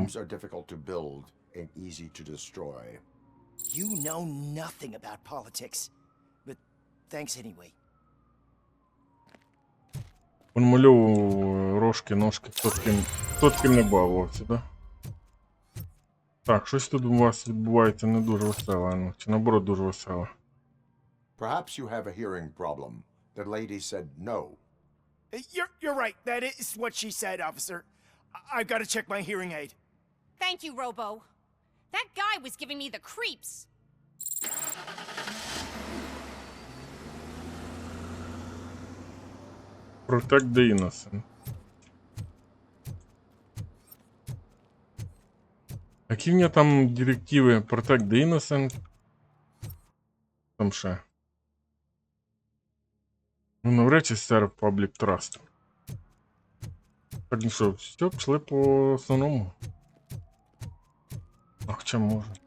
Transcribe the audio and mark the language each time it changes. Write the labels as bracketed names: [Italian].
[English] dreams are difficult to build and easy to destroy. You know nothing about politics. But thanks anyway. [Ukrainian] Понамальовував рожки, ножки, хто з ким не бавився, да? Так, щось тут у вас відбувається не дуже весело, ну, чи наоборот дуже весело. [English] Perhaps you have a hearing problem. The lady said no. You're right. That is what she said, officer. I've got to check my hearing aid. Thank you, Robo. That guy was giving me the creeps. Protect the innocent. [Ukrainian] Які в мене там директиви? [English] Protect the innocent. [Ukrainian] Там ще. Ну, навряд чи [English] serve public trust. [Ukrainian] Так, ну що, все, пішли по основному. А хоча може.